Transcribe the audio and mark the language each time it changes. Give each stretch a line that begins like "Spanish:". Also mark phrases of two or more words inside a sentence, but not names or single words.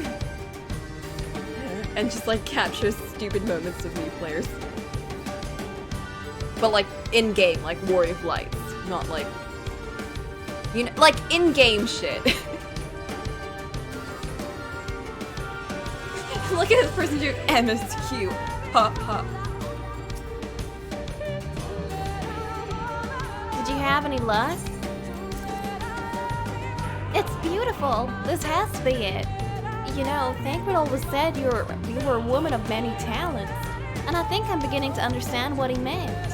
English: And just like captures stupid moments of new players. But like in-game, like Warrior of Lights, not like, you know, like in-game shit. Look at this person doing MSQ. Ha ha. Did you have any luck? It's beautiful. This has to be it. You know, Thancred always said you were a woman of many talents, and I think I'm beginning to understand what he meant.